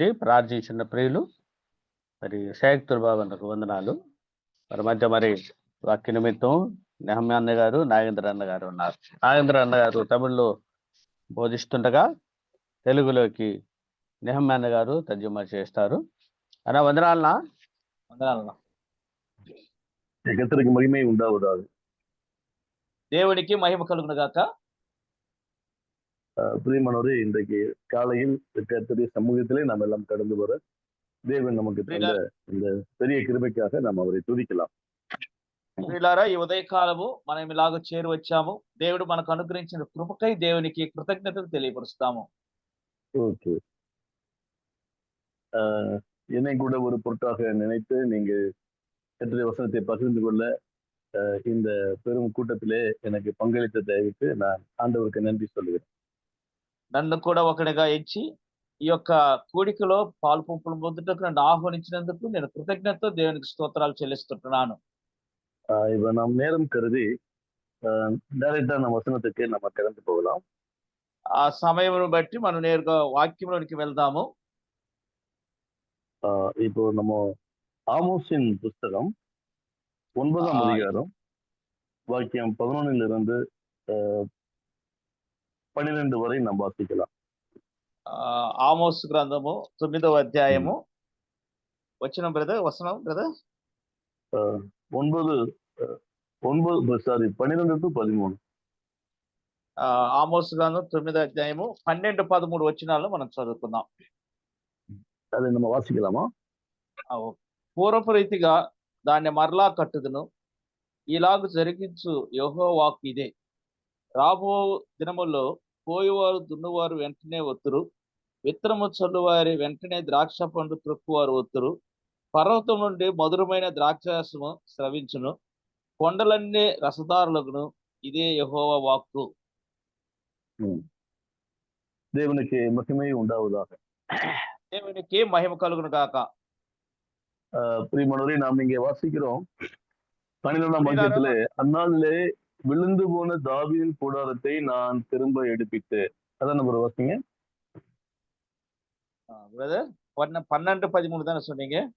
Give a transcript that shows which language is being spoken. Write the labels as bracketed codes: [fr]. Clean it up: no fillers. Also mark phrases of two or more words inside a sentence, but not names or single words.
[te] ప్రార్థించిన ప్రియులు మరి షేక్తుల్ బాబు అన్నకు వందనాలు. మరి మధ్య మరి వాక్య నిమిత్తం నెహమ్యా అన్న గారు, నాగేంద్ర అన్న గారు ఉన్నారు. నాగేంద్ర అన్న గారు తమిళ్లో బోధిస్తుండగా తెలుగులోకి నెహమ్యా అన్న గారు తర్జుమా చేస్తారు. అన్న వందనాలనా? వందనాలన్నా. [ta] கர்த்தருக்கு மகிமை உண்டாவதாக. [te] దేవునికి మహిమ కలుగును గాక. [ta] பிரியமானவரே, இன்றைக்கு காலையில் கர்த்தருடைய சமூகத்திலே நாம் எல்லாம் கடந்து வர தேவன் நமக்கு தந்த இந்த பெரிய கிருபைக்காக நாம் அவரை துதிக்கலாம். [te] ప్రియులారా, ఈ ఉదయకాలము మనం ఇలాగ చేరి వచ్చాము. దేవుడు మనకు అనుగ్రహించిన కృపకై దేవునికి కృతజ్ఞతలు తెలియపరుస్తాము. [ta] ஓகே, என்னை கூட ஒரு பொருட்டாக நினைத்து நீங்க கர்த்தருடைய வசனத்தை பகிர்ந்து கொள்ள இந்த பெரும் கூட்டத்திலே எனக்கு பங்களித்த தயவுக்கு நான் ஆண்டவருக்கு நன்றி சொல்லுகிறேன். [te] నన్ను కూడా ఒకటిగా ఎంచి ఈ యొక్క కూడికలో పాలు పంపులు పొందుటకు నన్ను ఆహ్వానించినందుకు నేను కృతజ్ఞతతో దేవునికి స్తోత్రాలు చెల్లిస్తుంటున్నాను. [ta] இப்ப நாம் நேரம் கருதி டைரக்டா நம்ம வசனத்துக்கு நம்ம கடந்து போகலாம். [te] ఆ సమయం బట్టి మనం నేరుగా వాక్యంలోనికి వెళ్దాము. [ta] இப்போ நம்ம ஆமோஸின் புஸ்தகம் 9ஆம் அதிகாரம் வாக்கியம் 11 12 வரை நாம் வாசிக்கலாம். [te] ఆమోస్ గ్రంథము 9వ అధ్యాయము వచనం బ్రదర్, వచనం బ్రదర్ [en] 12 to 13. [te] ఆమోస్ గ్రంథం 9వ అధ్యాయము 12-13 వచనాల్లో మనం చదువుకుందాం. [ta] அதை நம்ம వాసికలామా? [te] పూర్వపు రీతిగా దాన్ని మరలా కట్టుదును, ఇలాగ జరిగించు యెహోవా వాక్కు ఇదే. రాబో దినముల్లో పోయేవారు దున్నువారు వెంటనే ఒత్తురు, విత్తనము చల్లువారి వెంటనే ద్రాక్ష పండు త్రొక్కువారు ఒత్తురు. పర్వతం నుండి మధురమైన ద్రాక్షారసము స్రవించును, కొండలన్నీ రసదారులగును. ఇదే యెహోవా వాక్కు. [ta] தேவனுக்கு மகிமை உண்டாவதாக. [te] దేవునికి మహిమ కలుగును గాక. [ta] பிரியமானவரை நாம் இங்கே வாசிக்கிறோம் 12ஆம் வாக்கியத்திலே, அந்நாளிலே விழுந்து போன தாவீதின் கூடாரத்தை நான் திரும்ப எடுப்பித்து. அதான் நம்ம வாசிங்க. பிரதர் 12:13 தானே சொன்னீங்க?